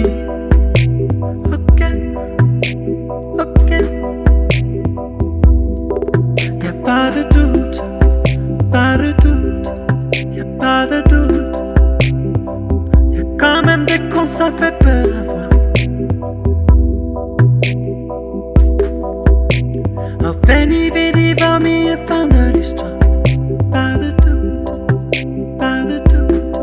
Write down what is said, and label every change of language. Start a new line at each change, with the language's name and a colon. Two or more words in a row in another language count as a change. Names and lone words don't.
French: Ok, ok. Y'a pas de doute, pas de doute. Y'a pas de doute. Y'a quand même des cons, ça fait peur à voir. Oh,
Latin: veni vidi vomi
French: et fin de l'histoire. Pas de doute, pas de doute.